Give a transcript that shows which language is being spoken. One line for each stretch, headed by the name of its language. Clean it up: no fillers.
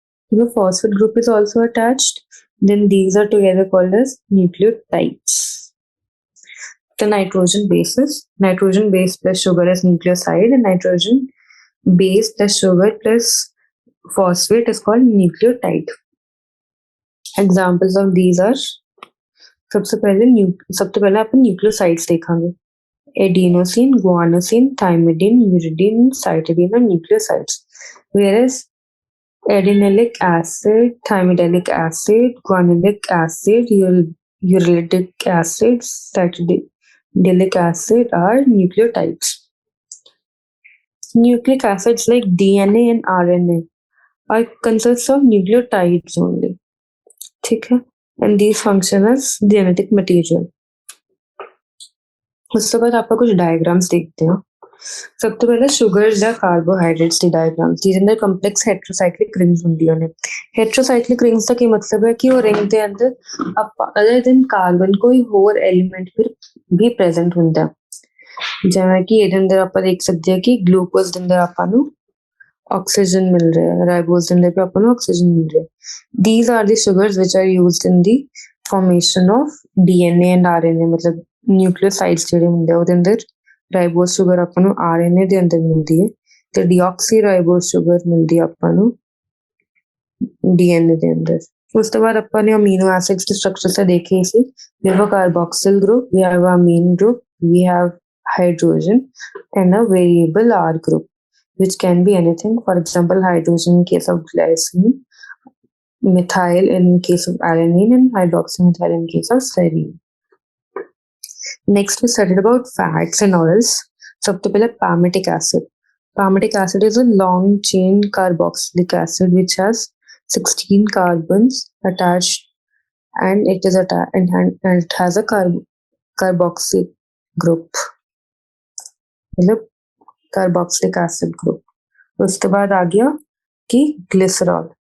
English: If a phosphate group is also attached, then these are together called as nucleotides. The nitrogen base plus sugar is nucleoside, and nitrogen base plus sugar plus phosphate is called nucleotide. Examples of these are,
Hindi: सबसे पहले अपन nucleosides देखेंगे.
English: Adenosine, guanosine, thymidine, uridine, cytidine are nucleosides, whereas adenyllic acid, thymidinic acid, guanyllic acid, uracilic acid, cytidinic acid are nucleotides. Nucleic acids like DNA and RNA are consists of nucleotides only.
Hindi: ठीक है?
English: And these function as genetic material.
Hindi: उसके बाद आपका कुछ diagrams देखते हैं. सबसे पहले शुगर्स या कार्बोहाइड्रेट्स
Punjabi: ਦੀ डायग्राम्स ਜਿਹਦੇ ਅੰਦਰ ਕੰਪਲੈਕਸ ਹੈਟਰੋਸਾਈਕਲਿਕ ਰਿੰਗਸ ਹੁੰਦੀਆਂ ਨੇ. ਹੈਟਰੋਸਾਈਕਲਿਕ ਰਿੰਗਸ ਦਾ ਕੀ ਮਤਲਬ ਹੈ ਕਿ ਉਹ ਰਿੰਗ ਦੇ ਅੰਦਰ ਆਪਾਂ ਅਦਰ ਦੈਨ ਕਾਰਬਨ ਕੋਈ ਹੋਰ ਐਲੀਮੈਂਟ ਫਿਰ ਵੀ ਪ੍ਰੈਜ਼ੈਂਟ ਹੁੰਦਾ. ਜਿਵੇਂ ਕਿ ਇਹਦੇ ਅੰਦਰ ਆਪਾਂ ਦੇਖ ਸਕਦੇ ਹਾਂ ਕਿ ਗਲੂਕੋਜ਼ ਦੇ ਅੰਦਰ ਆਪਾਂ ਨੂੰ ਆਕਸੀਜਨ ਮਿਲ ਰਿਹਾ ਹੈ, ਰਾਈਬੋਜ਼ ਦੇ ਅੰਦਰ ਵੀ ਆਪਾਂ ਨੂੰ ਆਕਸੀਜਨ ਮਿਲ ਰਿਹਾ.
English: These are the sugars which are used in the formation of DNA and RNA.
Punjabi: मतलब ਨਿਊਕਲੀਓਸਾਈਡਸ ਜਿਹੜੇ ਹੁੰਦੇ ਆ ਉਹਦੇ ਅੰਦਰ ਰਾਈਬੋਜ਼ ਸ਼ੂਗਰ ਆਪਾਂ ਨੂੰ RNA ਦੇ ਅੰਦਰ ਮਿਲਦੀ ਹੈ ਤੇ ਡੀਆਕਸੀ ਰਾਈਬੋਜ਼ ਸ਼ੂਗਰ ਮਿਲਦੀ ਆਪਾਂ ਨੂੰ DNA ਦੇ ਅੰਦਰ. ਉਸ ਤੋਂ ਬਾਅਦ ਆਪਾਂ ਨੇ ਅਮੀਨੋ ਐਸਿਡਸ ਦੇ ਸਟਰਕਚਰ ਤੇ ਦੇਖੇ ਸੀ.
English: We have a carboxyl group, we have a amine group, we have hydrogen and a variable R group, which can be anything. For example, hydrogen in case of glycine, methyl in case of alanine, and hydroxymethyl in case of serine. Next, we studied about fats and oils.
Hindi: सबसे पहले
English: palmitic acid. Palmitic acid is a long chain carboxylic acid which has 16 carbons attached, and it has a carboxy group.
Hindi: मतलब carboxylic acid group. उसके बाद आ गया कि glycerol.